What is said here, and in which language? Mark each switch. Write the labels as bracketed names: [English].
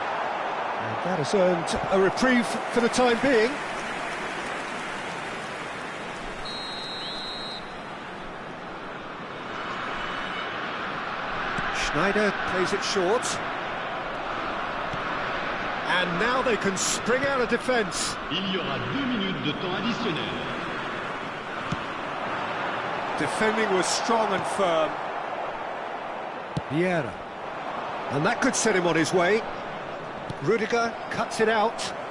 [English] And that has earned a reprieve for the time being. Schneider plays it short. And now they can spring out of defence. [French] Il y aura 2 minutes de temps additionnel. [English] Defending was strong and firm. Vieira. And that could set him on his way. Rudiger cuts it out.